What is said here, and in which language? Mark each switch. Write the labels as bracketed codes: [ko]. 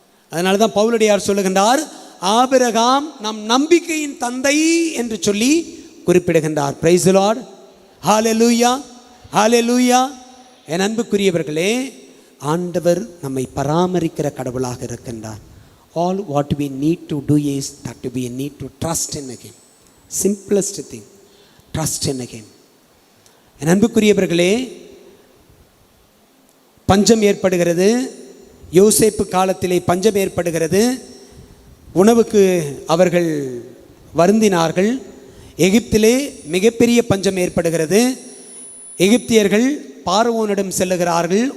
[ta] அதனால தான் பவுலடியார் சொல்லுகின்றார், ஆபிரகாம் நம் நம்பிக்கையின் தந்தை என்று சொல்லி குறிப்பிடுகின்றார். [en] Praise the Lord, hallelujah, hallelujah. [ta] என் அன்புக்குரியவர்களே, ஆண்டவர் நம்மை பராமரிக்கிற கடவுளாக இருக்கின்றார். [en] All what we need to do is that we need to trust in Him. Simplest thing, trust in Him. [ta] என் அன்புக்குரியவர்களே, பஞ்சம் ஏற்படுகிறது. யோசேப்பு காலத்திலே பஞ்சம் ஏற்படுகிறது. உணவுக்கு அவர்கள் வருந்தினார்கள். எகிப்திலே மிகப்பெரிய பஞ்சம் ஏற்படுகிறது. எகிப்தியர்கள் பார்வோனிடம் செல்லுகிறார்கள்.